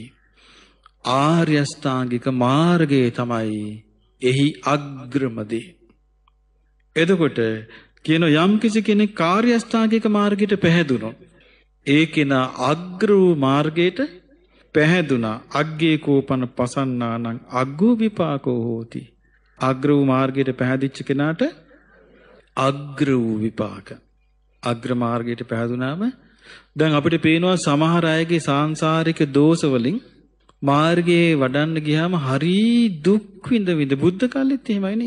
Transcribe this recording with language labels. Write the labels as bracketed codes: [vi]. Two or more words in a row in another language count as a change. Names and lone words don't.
[si] ආර්ය අෂ්ටාංගික මාර්ගය තමයි එහි අග්‍රමදේ. එතකොට කියන යම් කිසි කෙනෙක් කාර්ය අෂ්ටාංගික මාර්ගයට පැහැදුනොත් ඒ කෙනා අග්‍ර වූ මාර්ගයට පැහැදුනා. [pi] අග්ගේ කෝපන පසන්නානං අග්ගෝ විපාකෝ හෝති. [si] අග්‍ර වූ මාර්ගයට පැහැදිච්ච කෙනාට අග්‍ර වූ විපාක. අග්‍ර මාර්ගයට පැහැදුනාම දැන් අපිට පේනවා සමහර අයගේ සාංශාරික දෝෂ වලින් මාර්ගයේ වඩන්න ගියාම හරි දුක් විඳ බුද්ධ කාලෙත් එහෙමයි නේ.